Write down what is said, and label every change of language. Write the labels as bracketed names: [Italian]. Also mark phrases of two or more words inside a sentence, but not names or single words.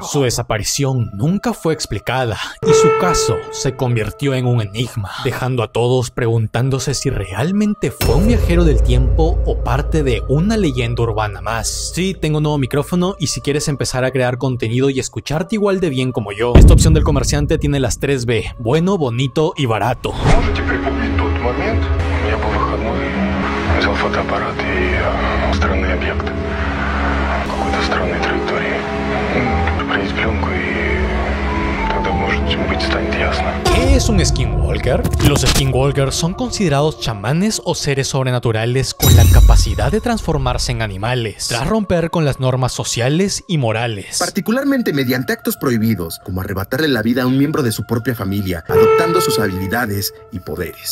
[Spanish] Su desaparición nunca fue explicada, y su caso se convirtió en un enigma, dejando a todos preguntándose si realmente fue un viajero del tiempo o parte de una leyenda urbana más. Sí, tengo un nuevo micrófono, y si quieres empezar a crear contenido y escucharte igual de bien como yo, esta opción del comerciante tiene las 3B: bueno, bonito y barato. [Russian] Можете припомнить тот момент? У меня был выходной, взял фотоаппарат и странный объект. Какой-то странной траектории. Проявить пленку и тогда, может быть, станет ясно. [Spanish] ¿Qué es un skinwalker? Los skinwalkers son considerados chamanes o seres sobrenaturales con la capacidad de transformarse en animales, tras romper con las normas sociales y morales. Particularmente mediante actos prohibidos, como arrebatarle la vida a un miembro de su propia familia, adoptando sus habilidades y poderes.